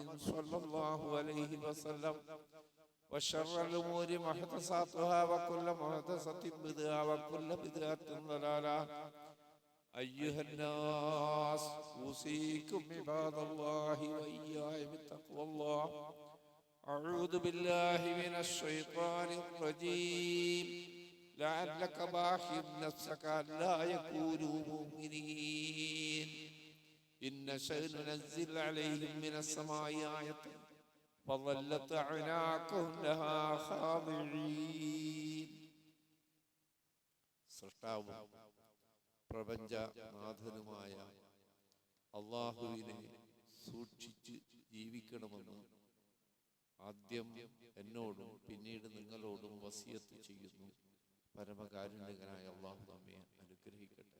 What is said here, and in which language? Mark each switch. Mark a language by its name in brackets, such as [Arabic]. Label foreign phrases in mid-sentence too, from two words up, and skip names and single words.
[Arabic] صلى الله عليه وسلم وشر الأمور محدثاتها وكل محدثة بدعة وكل بدعة ضلالة أيها الناس أوصيكم عباد الله وإياي بتقوى الله أعوذ بالله من الشيطان الرجيم لعلك باخع نفسك ألا يكونوا مؤمنين إن نشأ ننزل عليهم من السماء آية فظلت أعناقهم لها خاضعين. [Malayalam] സൃഷ്ടാവും പ്രപഞ്ചനാഥനുമായ അല്ലാഹുവിനെ സൂക്ഷിച്ച് ജീവിക്കണമെന്ന് ആദ്യം എന്നോടും പിന്നീട് നിങ്ങളോടും വസിയത്ത് ചെയ്യുന്നു. പരമകാരുണ്യകനായ അല്ലാഹു നമ്മെ അനുഗ്രഹിക്കട്ടെ.